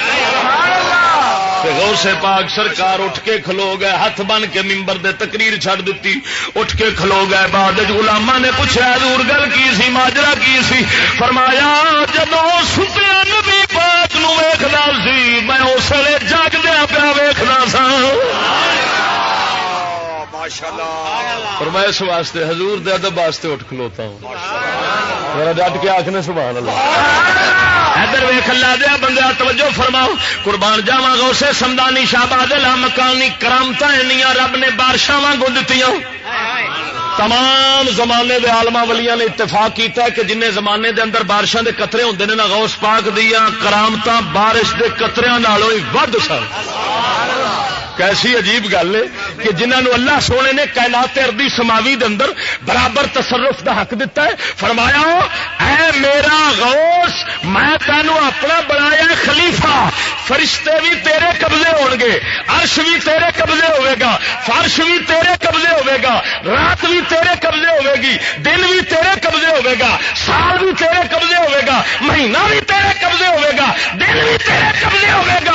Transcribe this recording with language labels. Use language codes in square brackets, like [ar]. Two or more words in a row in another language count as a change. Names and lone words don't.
[pa] غوث پاک سرکار اٹھ کے کھلو گئے، ہاتھ بن کے ممبر دے تقریر چھڑ دیتی، اٹھ کے کھلو گئے، بعد غلاماں نے پوچھا حضور گل کی سی، ماجرا کی سی، فرمایا جدوں ستیا نبی پاک نو ویکھدا سی میں اس ویلے جاگدیا پیا ویکھدا سا، فرمایا اس واسطے حضور دے ادب واسطے اٹھ کھلوتا ہوں، میرا ڈٹ کے آکھنے [ar] سبحان اللہ۔ [pa] ادھر ویخ اللہ دیا بندہ توجہ فرماؤ، قربان جاواں غوث سمدانی شہباز لا مکانی کرامتاں اینیاں رب نے بارشاں وانگوں دتیاں، تمام زمانے دے عالماں ولیاں نے اتفاق کیتا ہے کہ جن زمانے دے اندر بارشاں دے قطرے ہوندے نے نا غوث پاک دیاں کرامتاں بارش دے قطریاں نالوں ہی ود سن. کیسی عجیب گل ہے کہ جنہوں اللہ سونے نے کائنات ارضی سماوی دے اندر برابر تصرف دا حق دیتا ہے. فرمایا اے میرا غوث میں تینوں اپنا بنایا خلیفہ، فرشتے بھی تیرے قبضے ہون گے، عرش بھی تیرے قبضے ہوئے گا، فرش بھی تیرے قبضے ہوئے گا، رات بھی تیرے قبضے ہوئے گی، دن بھی تیرے قبضے ہوئے گا، سال بھی تیرے قبضے ہوئے گا، مہینہ بھی تیرے قبضے ہوئے گا، دن بھی تیرے قبضے ہوئے گا.